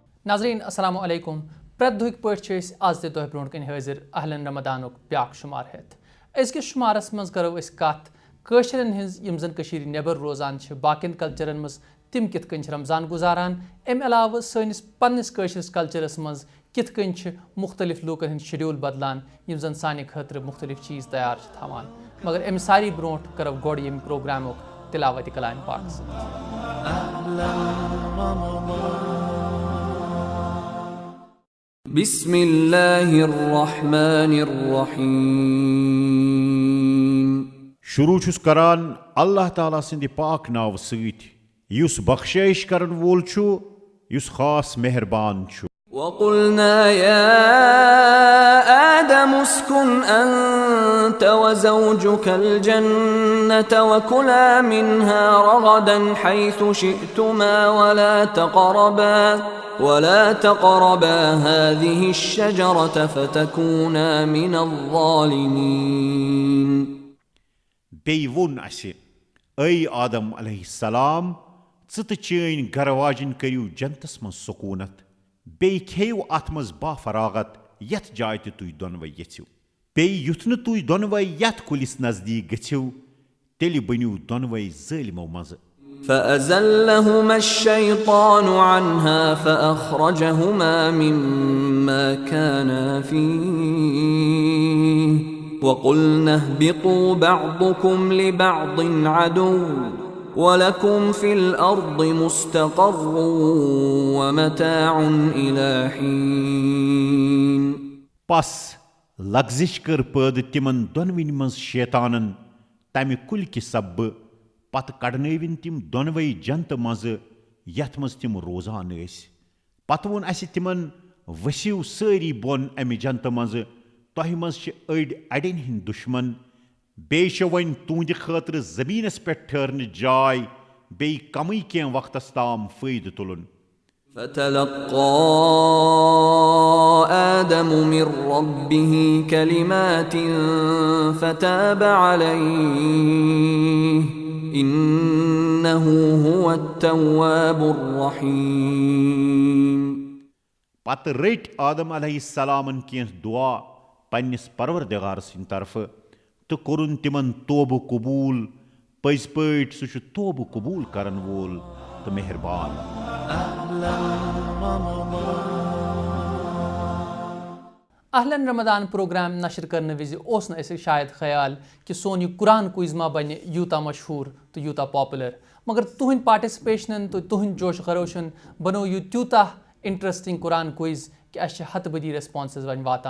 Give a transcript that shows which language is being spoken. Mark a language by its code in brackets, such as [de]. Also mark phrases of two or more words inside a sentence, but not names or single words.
[ks] ناظرین السلام علیکم پرٛٮ۪تھ دۄہٕکۍ پٲٹھۍ چھِ أسۍ آز تہِ تۄہہِ برونٛٹھ کَنۍ حٲضِر [ar] اہلن رمضانُک [ks] بیٛاکھ شُمار ہٮ۪تھ أزکِس شُمارَس منٛز کَرو أسۍ کَتھ کٲشرٮ۪ن ہِنٛز یِم زَن کٔشیٖرِ نٮ۪بر روزان چھِ باقیَن کلچرَن منٛز تِم کِتھ کٔنۍ چھِ رمضان گُزاران اَمہِ علاوٕ سٲنِس پنٛنِس کٲشرِس کلچرَس منٛز کِتھ کٔنۍ چھِ مُختٔلِف لوٗکَن ہٕنٛدۍ شِڈیوٗل بدلان یِم زَن سانہِ خٲطرٕ مُختٔلِف چیٖز تیار چھِ تھاوان مگر اَمہِ ساروی برونٛٹھ کَرو گۄڈٕ ییٚمہِ پرٛوگرامُک تِلاوتِ کلامِ پاک [ar] بسم اللہ الرحمن الرحیم [ks] شروع چھُس کران اللہ تعالیٰ سٕنٛدِ پاک ناوٕ سۭتۍ یُس بخشٲیش کرن وول چھُ یُس خاص مہربان چھُ [ar] وَقُلْنَا يَا آدَمُ اسْكُنْ أَنْتَ وَزَوْجُكَ الْجَنَّةَ وَكُلَا مِنْهَا رَغَدًا حَيْثُ شِئْتُمَا ولا تقربا هذه الشجرة فتكونا من الظالمين. [ks] بیٚیہِ ووٚن اَسہِ اے آدم [ar] علیہ السلام [ks] ژٕ تہٕ چٲنۍ گرٕ واجِنۍ کٔرِو جنتس منٛز سکوٗنت بیٚیہِ کھیٚیِو اَتھ منٛز بافراغت یتھ جایہِ تہِ تُہۍ دۄنوَے یژھِو بیٚیہِ یُتھ نہٕ تُہۍ دۄنوَے یتھ کُلِس نزدیٖک گٔژھِو تیٚلہِ بٔنِو دۄنوَے ظٲلمو منٛزٕ. [ar] فأزلهما الشيطان عنها فأخرجهما مما كانا فيه وقلنا اهبطوا بعضكم لبعض عدو ولكم في الأرض مستقر ومتاع إلى حين. [ks] پس لغزش کٔر پٲدٕ تِمن دۄنوٕنۍ منٛز شیطانن تمہِ کُلکہِ سببہٕ پتہٕ کڑنٲوِن تِم دۄنوَے جنتہٕ منٛزٕ یتھ منٛز تِم روزان ٲسۍ پتہٕ ووٚن اَسہِ تِمن ؤسِو سٲری بۄن امہِ جنتہٕ منٛزٕ تۄہہِ منٛز چھِ أڑۍ اڑٮ۪ن ہٕنٛدۍ دُشمن بیٚیہِ چھِ وۄنۍ تُہنٛدِ خٲطرٕ زٔمیٖنس پٮ۪ٹھ ٹھہرنٕچ جاے بیٚیہِ کمٕے کینٛہہ وقتس تام فٲیدٕ تُلُن. [ar] فتلقى آدم من ربه كلمات فتاب عليه إنه هو التواب الرحيم. [ks] پتہٕ رٔٹۍ آدم [ar] علیہ السلامن [ks] کینٛہہ دُعا پننِس پروردگار سٕنٛدِ طرفہٕ تہٕ کوٚرُن تِمن توبہٕ قبوٗل پٔزۍ پٲٹھۍ سُہ چھُ توبہٕ قبوٗل کرن وول تہٕ مہربان. [ar] اہلن رمضان [ks] پروگرام نشر کرنہٕ وِزِ اوس نہٕ اَسہِ شاید خیال کہِ سون یہِ [en] Quran quiz [ks] ما بنہِ یوٗتاہ مشہوٗر تہٕ یوٗتاہ پاپُلر مگر تُہنٛدِ پارٹِسپیشنن تہٕ تُہنٛدِ جوش خروشن بنوو یہِ تیوٗتاہ [en] interesting Quran quiz [ks] کہِ اَسہِ چھِ ہتہٕ بٔدی ریسپانسز وۄنۍ واتان.